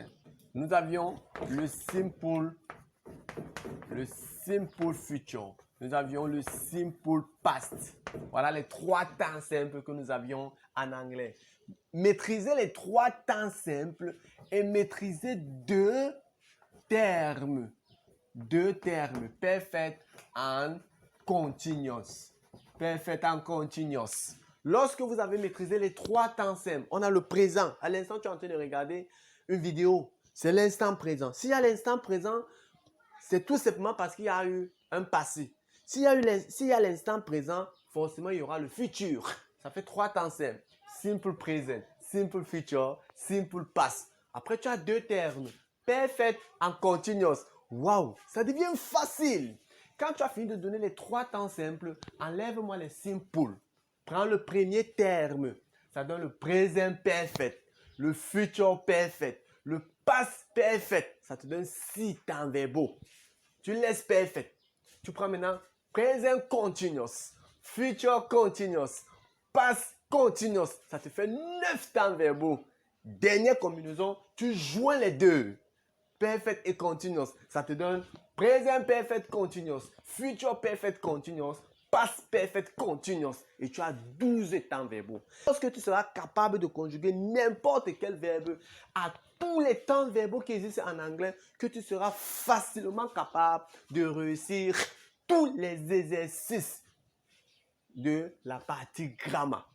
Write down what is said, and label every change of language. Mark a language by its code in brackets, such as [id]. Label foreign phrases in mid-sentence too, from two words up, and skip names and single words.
[fr] Nous avions le [en] simple future. [fr] Nous avions le [en] simple past. [fr] Voilà les 3 temps simples que nous avions en anglais. Maîtriser les 3 temps simples et maîtriser 2 termes. 2 termes. [en] Perfect and continuous. Perfect and continuous. [fr] Lorsque vous avez maîtrisé les 3 temps simples, on a le présent. À l'instant, tu es en train de regarder une vidéo. C'est l'instant présent. S'il y a l'instant présent, c'est tout simplement parce qu'il y a eu un passé. S'il y a l'instant présent, forcément, il y aura le futur. Ça fait 3 temps simples. [en] Simple present, simple future, simple past. [fr] Après, tu as 2 termes. [en] Perfect and continuous. [fr] Waouh, ça devient facile. Quand tu as fini de donner les 3 temps simples, enlève-moi les simple. Prends le premier terme. Ça donne le présent perfect, le [en] future perfect, [fr] le [en] past perfect. [fr] Ça te donne 6 temps verbaux. Tu laisses perfect. Tu prends maintenant [en] present continuous, future continuous, past continuous. [fr] Ça te fait 9 temps verbaux. Dernière combinaison, tu joins les deux. [en] Perfect et continuous. [fr] Ça te donne [en] present perfect continuous, future perfect continuous, past perfect continuous. [fr] Et tu as 12 temps verbaux. Lorsque tu seras capable de conjuguer n'importe quel verbe à tous les temps verbaux qui existent en anglais, que tu seras facilement capable de réussir tous les exercices de la partie grammaire.